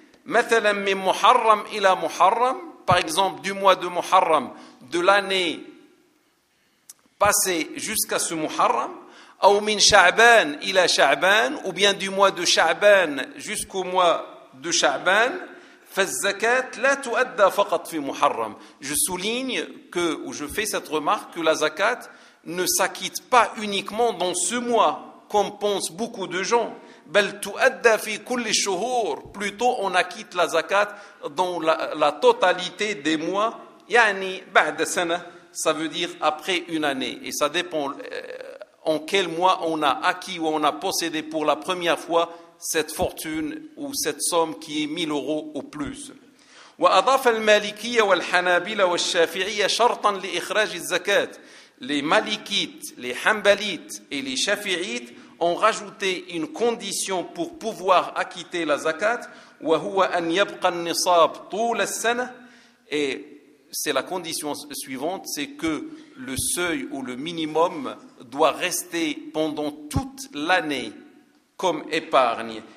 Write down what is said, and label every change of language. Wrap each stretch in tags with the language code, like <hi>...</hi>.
<ar>مثلا من محرم الى محرم,</ar> <fr>par exemple du mois de Muharram, de l'année passée jusqu'à ce Muharram, ou</fr> <ar>min Sha'ban ila Sha'ban,</ar> <fr>ou bien du mois de Sha'ban jusqu'au mois de Sha'ban.</fr> <ar>فالزكاه لا تؤدى فقط في محرم.</ar> <fr>Je souligne que, ou je fais cette remarque, que la zakat ne s'acquitte pas uniquement dans ce mois comme pensent beaucoup de gens.</fr> <ar>بل تؤدى في كل الشهور,</ar> <fr>plutôt on acquitte la zakat dans la totalité des mois.</fr> <ar>يعني بعد سنة,</ar> <fr>ça veut dire après une année, et ça dépend en quel mois on a acquis ou on a possédé pour la première fois cette fortune ou cette somme qui est 1000 euros ou plus.</fr> <ar>وأضاف المالكية والحنابلة والشافعية شرطا لإخراج الزكاة.</ar> <fr>Les malikites, les hanbalites et les shafi'ites ont rajouté une condition pour pouvoir acquitter la zakat,</fr> <ar>وهو أن يبقى النصاب طول السنة,</ar> <fr>et c'est la condition suivante, c'est que le seuil ou le minimum doit rester pendant toute l'année comme épargne.</fr>